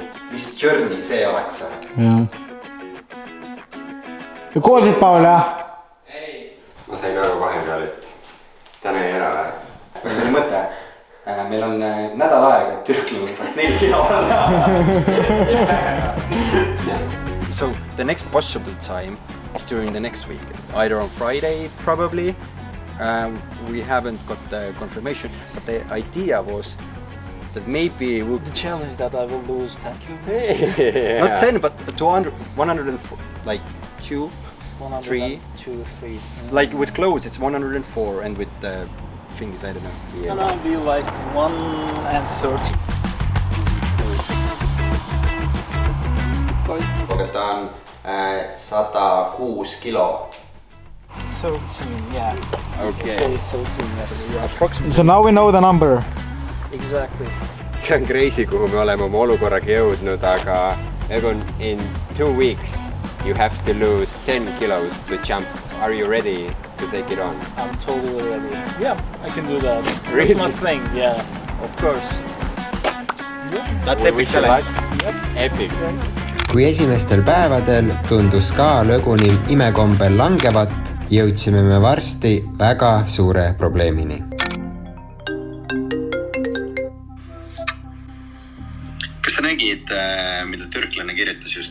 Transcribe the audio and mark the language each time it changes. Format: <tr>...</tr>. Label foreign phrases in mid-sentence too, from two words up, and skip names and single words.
<et>Mis journey see oleks või? Jah. Kuulsid, Paul, jah? Ma sain aru vahepeal, et täna ei ära või? Meil oli mõte, meil on nädal aega, et türklane saaks 4 kilo alla.</et> <en>So the next possible time is during the next week, either on Friday probably. We haven't got the confirmation, but the idea was that maybe we'll... The challenge that I will lose 10 kilos. Not 10, but 200, 104, like 2, 3. 2, 3. Like with clothes, it's 104, and with things, I don't know. Yeah. And I'll be like 130.</en> <et>Aga ta on 106 kilo. 13,</et> <en>yeah. Okay. Say 13, yes. Approximately. So now we know the number. Exactly.</en> <et>See on crazy, kuhu me oleme oma olukorraga jõudnud, aga Egon,</et> <en>in 2 weeks you have to lose 10 kilos to jump. Are you ready to take it on? I'm totally ready. Yeah, I can do that. Really? That's my thing, yeah, of course. That's epic challenge. Yep. Epic.</en> <et>kui esimestel päevadel tundus ka lõgunil imekombel langevat, jõudsime me varsti väga suure probleemini. Kas sa nägid, mida türklane kirjutas just?</et>